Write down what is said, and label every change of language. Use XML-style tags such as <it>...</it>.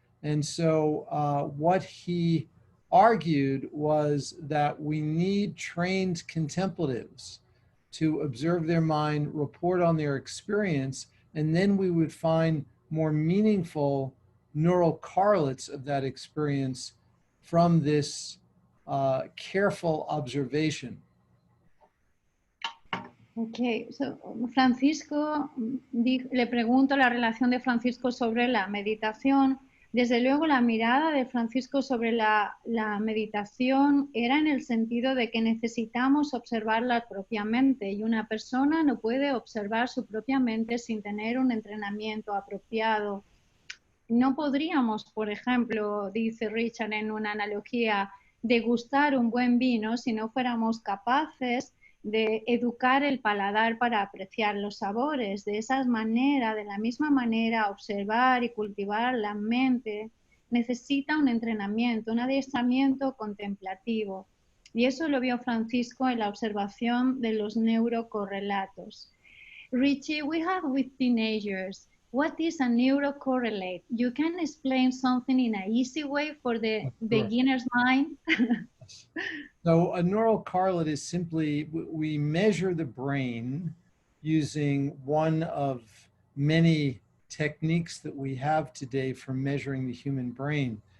<en>And so what he argued was that we need trained contemplatives to observe their mind, report on their experience, and then we would find more meaningful neural correlates of that experience from this careful observation. Okay, so</en> <es>Francisco, le pregunto la relación de Francisco sobre la meditación. Desde luego la mirada de Francisco sobre la meditación era en el sentido de que necesitamos observarla propiamente y una persona no puede observar su propia mente sin tener un entrenamiento apropiado. No podríamos, por ejemplo, dice Richard en una analogía, degustar un buen vino si no fuéramos capaces de educar el paladar para apreciar los sabores. De la misma manera, observar y cultivar la mente necesita un entrenamiento, un adiestramiento contemplativo. Y eso lo vio Francisco en la observación de los neurocorrelatos.</es> <en>Richie, we have with teenagers, what is a neurocorrelate? You can explain something in an easy way for the beginner's mind? So a neural correlate is simply, we measure the brain using one of many techniques that we have today for measuring the human brain.</en>